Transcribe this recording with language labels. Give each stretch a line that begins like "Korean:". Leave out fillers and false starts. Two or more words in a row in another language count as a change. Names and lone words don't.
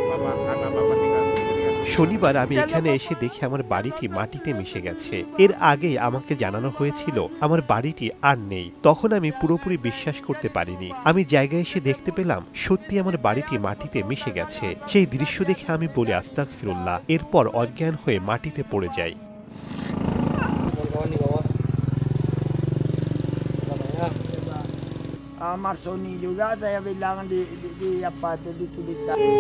Bangla: শনিবার আমি এখানে এসে দেখি আমার বাড়িটি মাটিতে মিশে গেছে। এর আগেই আমাকে জানানো হয়েছিল আমার বাড়িটি আর নেই। তখন আমি পুরোপুরি বিশ্বাস করতে পারিনি। আমি জায়গায় এসে দেখতে পেলাম সত্যি আমার বাড়িটি মাটিতে মিশে গেছে। সেই দৃশ্য দেখে আমি বলি আস্তাগফিরুল্লাহ। এরপর অজ্ঞান হয়ে মাটিতে পড়ে যাই।
Indonesian: Marsoni juga saya bilang di apa tuh di tulisan.